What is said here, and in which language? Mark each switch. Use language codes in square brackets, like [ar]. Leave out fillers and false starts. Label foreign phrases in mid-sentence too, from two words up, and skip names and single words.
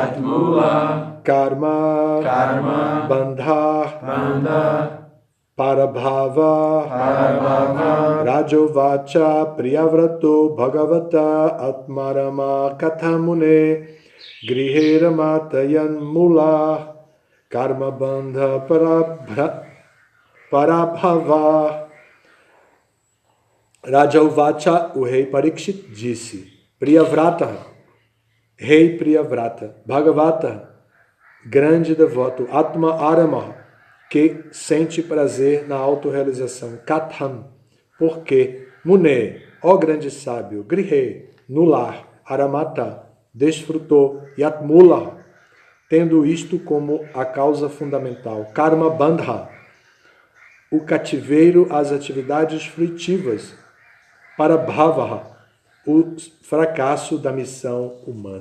[sa] Karma, Bandha, Parabhava, Rajovacha, Priyavrato, Bhagavata, Atmarama, Kathamune, Grihe Ramata, Yanmula, Karma Bandha, Parabhava. Rajovacha, [pt] o rei Parikshit, disse: Priyavrata, rei Priyavrata, Bhagavata, grande devoto, Atma Arama, que sente prazer na autorrealização, Katham, porque, Mune, ó grande sábio, Grihe, no lar, Aramata, desfrutou, Yatmula, tendo isto como a causa fundamental, [sa] Karma Bandha, [pt] o cativeiro às atividades fruitivas, para Bhavaha, o fracasso da missão humana.